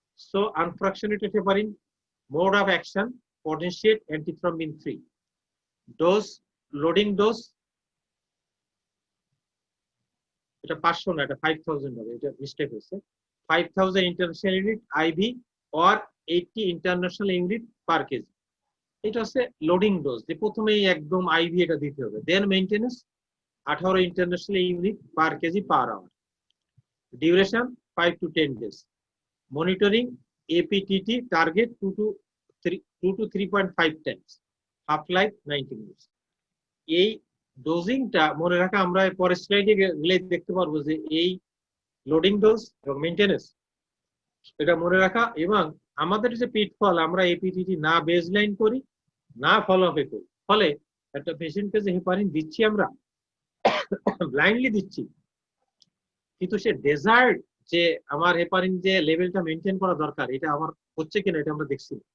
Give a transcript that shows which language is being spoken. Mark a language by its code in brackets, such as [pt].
[en] so unfractionated heparin mode of action potentiate antithrombin 3, dose loading dose [bn] এটা 500 না, এটা 5000 হবে, এটা মিস্টেক হয়েছে। [en] 5000 international unit IV or 80 international unit per kg. [bn] এটা হচ্ছে লোডিং ডোজ, যে প্রথমেই একদম আইভি এটা দিতে হবে। [en] Then maintenance 18 international unit per kg per hour. Duration 5 to 10 days. Monitoring APTT target 2 to 3.5 times. Half life 90 minutes. [bn] এই ডোজিংটা মনে রাখা আমরা পরের স্লাইডে গেলে দেখতে পারবো যে এই লোডিং ডোজ এবং মেইনটেনেন্স এটা মনে রাখা। এবং আমাদের যে পিটফল, আমরা এপিটিটি না বেসলাইন করি, না ফলো আপে করি, ফলে একটা পেশেন্টকে যে হেপারিন দিচ্ছি আমরা ব্লাইন্ডলি দিচ্ছি, কিন্তু সে ডেজার্ট যে আমার হেপারিন যে লেভেলটা মেনটেন করা দরকার এটা আমার হচ্ছে কিনা এটা আমরা দেখছি।